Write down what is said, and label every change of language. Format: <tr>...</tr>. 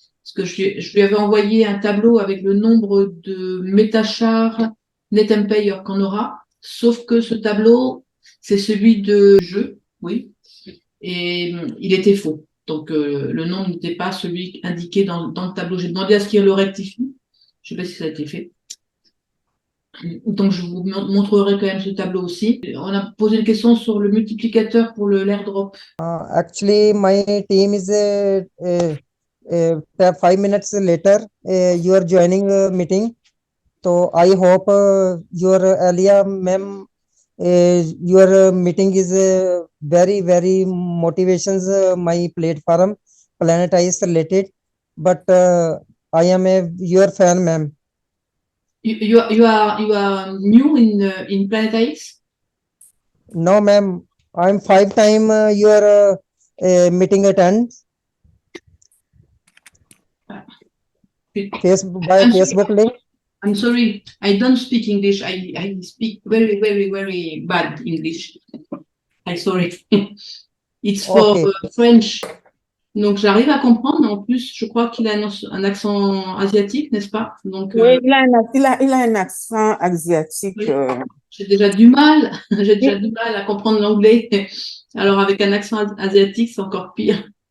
<fr>Parce que je lui avais envoyé un tableau avec le nombre de métachars net empire qu'on aura, sauf que ce tableau, c'est celui de jeu, oui, et il était faux. Donc le nom n'était pas celui indiqué dans le tableau. J'ai demandé à ce qu'il le rectifie. Je ne sais pas si ça a été fait. Donc je vous montrerai quand même ce tableau aussi. On a posé une question sur le multiplicateur pour l'airdrop.</fr> <en>Actually, my team is 5 minutes later. You are joining a meeting. So I hope your Alia ma'am, your meeting is very very motivations. My platform Planet Ice related, but I am your fan, ma'am. You are new in Planet X? No, ma'am. I'm 5 time your meeting attend. Facebook by I'm Facebook sorry, link. I'm sorry. I don't speak English. I speak very, very, very bad English. I'm sorry. It's for Okay. French.</en> <fr>Donc j'arrive à comprendre, mais en plus, je crois qu'il a un accent asiatique, n'est-ce pas? Donc Oui, il a un accent asiatique. oui, j'ai déjà du mal, j'ai déjà du mal à comprendre l'anglais. Alors avec un accent asiatique, c'est encore pire.</fr>